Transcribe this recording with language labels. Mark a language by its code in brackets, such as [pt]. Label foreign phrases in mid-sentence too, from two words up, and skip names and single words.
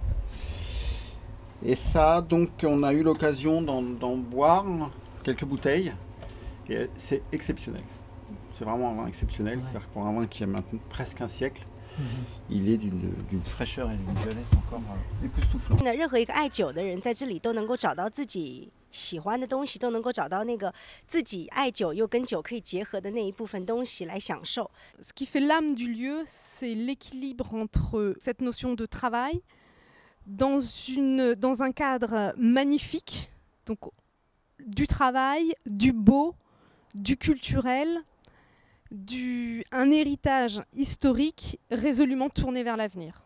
[fr] Et ça, donc on a eu l'occasion d'en boire quelques bouteilles. Et c'est exceptionnel. C'est vraiment un vin exceptionnel. Ouais. C'est-à-dire que pour un vin qui a maintenant presque un siècle, il est d'une fraîcheur et d'une jeunesse encore époustouflante. [zh] 任何一个爱酒的人在这里都能够找到自己喜欢的东西，都能够找到那个自己爱酒又跟酒可以结合的那一部分东西来享受。 [fr] Ce qui fait l'âme du lieu, c'est l'équilibre entre cette notion de travail dans un cadre magnifique, donc du travail, du beau, du culturel, un héritage historique résolument tourné vers l'avenir.